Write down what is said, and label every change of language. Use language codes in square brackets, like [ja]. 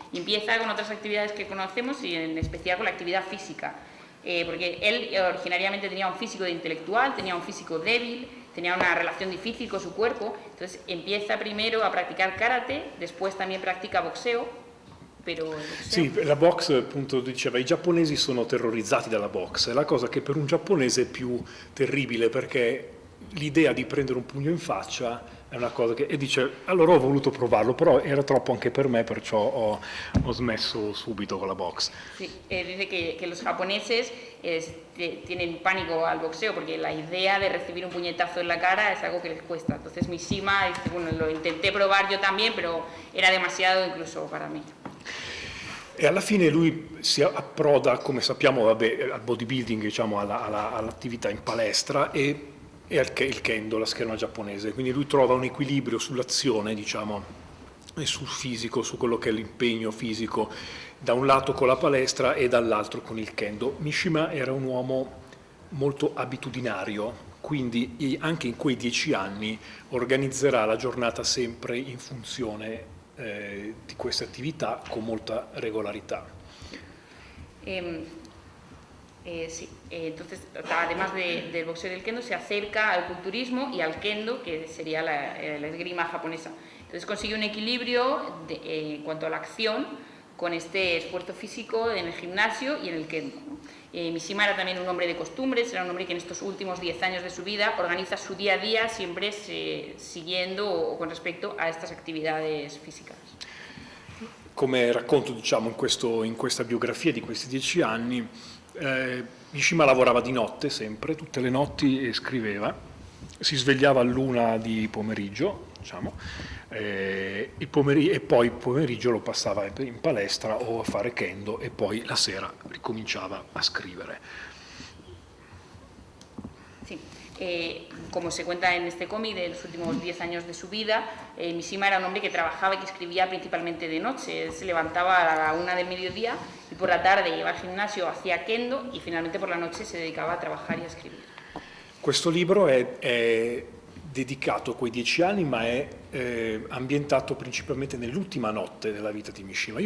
[es] Y empieza con otras actividades que conocemos y en especial con la actividad física, porque él originariamente tenía un físico de intelectual, tenía un físico débil, tenía una relación difícil con su cuerpo, entonces empieza primero a practicar karate, después también practica boxeo. [it] Sì, la box, appunto, diceva, i giapponesi sono terrorizzati dalla box, è la cosa che per un giapponese è più terribile, perché l'idea di prendere un pugno in faccia è una cosa che... E dice, allora ho voluto provarlo, però era troppo anche per me, perciò ho smesso subito con la box. [es] Sí, dice que los japoneses tienen pánico al boxeo porque la idea de recibir un puñetazo en la cara es algo que les cuesta. Entonces Mishima dice, bueno, lo intenté probar yo también, pero era demasiado incluso para mí. [it] E alla fine lui si approda, come sappiamo, al bodybuilding, diciamo, all'attività in palestra e il kendo, la scherma giapponese. Quindi lui trova un equilibrio sull'azione, diciamo, e sul fisico, su quello che è l'impegno fisico, da un lato con la palestra e dall'altro con il kendo. Mishima era un uomo molto abitudinario, quindi anche in quei 10 anni organizzerà la giornata sempre in funzione di queste attività con molta regolarità. [es] Sí, entonces además del boxeo y del kendo se acerca al culturismo y al kendo, que sería la esgrima japonesa. Entonces consigue un equilibrio en cuanto a la acción con este esfuerzo físico en el gimnasio y en el kendo. Mishima era también un hombre de costumbres, era un hombre que en estos últimos 10 años de su vida organiza su día a día siempre siguiendo o con respecto a estas actividades físicas. [it] Come racconto, diciamo, in questa biografia di questi 10 anni, Mishima lavorava di notte sempre, tutte le notti, e scriveva, si svegliava all'1 di pomeriggio, diciamo, e poi il pomeriggio lo passava in palestra o a fare kendo e poi la sera ricominciava a scrivere. [es] Sí. Como se cuenta en este cómic de los últimos 10 años de su vida, Mishima era un hombre que trabajaba y que escribía principalmente de noche. Él se levantaba a la 1 del mediodía y por la tarde iba al gimnasio, hacía kendo y finalmente por la noche se dedicaba a trabajar y a escribir. [it] Questo libro è dedicato a quei 10 anni, ma è ambientato principalmente nell'ultima notte della vita di Mishima.